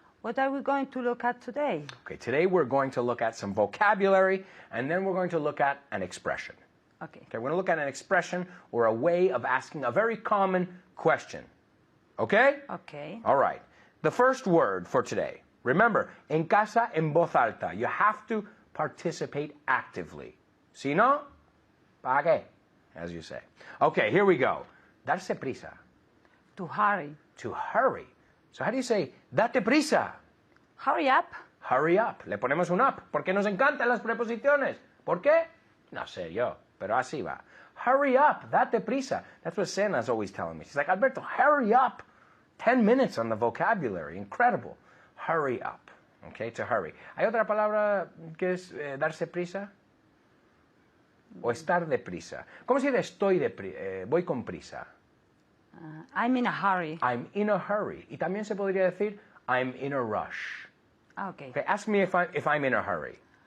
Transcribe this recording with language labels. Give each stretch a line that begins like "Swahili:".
English: What are we going to look at today? Okay, today we're going to look at some vocabulary, and then we're going to look at an expression. Okay. Okay, we're going to look at an expression or a way of asking a very common question. Okay? Okay. All right. The first word for today.
Spanish: Remember, en casa, en voz alta.
English: You have to participate actively.
Spanish: Si no, ¿para qué?
English: As you say. Okay, here we go.
Spanish: Darse prisa.
English: To hurry. To hurry. So how do you say,
Spanish: date prisa?
English: Hurry up. Hurry up.
Spanish: Le ponemos un up. Porque nos encantan las preposiciones. ¿Por qué? No sé yo, pero así va.
English: Hurry up.
Spanish: Date prisa.
English: That's what Sena's always telling me. She's like, Alberto, hurry up. 10 minutes on the vocabulary. Incredible. Hurry up. Okay, to hurry.
Spanish: ¿Hay otra palabra que es darse prisa? O estar deprisa. ¿Cómo se dice estoy voy con prisa?
English: I'm in a hurry. I'm in a hurry.
Spanish: Y también se podría decir
English: I'm in a rush. Okay. Okay, ask me if I'm in a hurry.